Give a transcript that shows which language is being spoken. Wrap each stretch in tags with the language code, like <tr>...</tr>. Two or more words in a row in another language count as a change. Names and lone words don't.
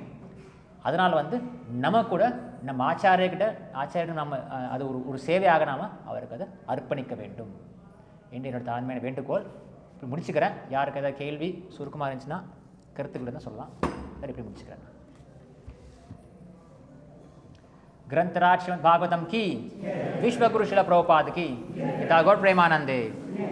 <ta>அதனால் வந்து நம்ம கூட நம்ம ஆச்சாரியர்கிட்ட நம்ம அது ஒரு சேவையாக நாம் அவருக்கு அதை அர்ப்பணிக்க வேண்டும் என்று என்னோட தாழ்மையான வேண்டுகோள். இப்படி முடிச்சுக்கிறேன். யாருக்கு ஏதாவது கேள்வி சுருக்கமாக இருந்துச்சுன்னா கருத்துக்கள் தான் சொல்லலாம். சரி, இப்படி முடிச்சுக்கிறேன்.</ta> <hi>ग्रंथराज श्रीमद् भागवतम की, विश्व गुरु शिला प्रभुपाद की, गौर प्रेमानंदे।</hi>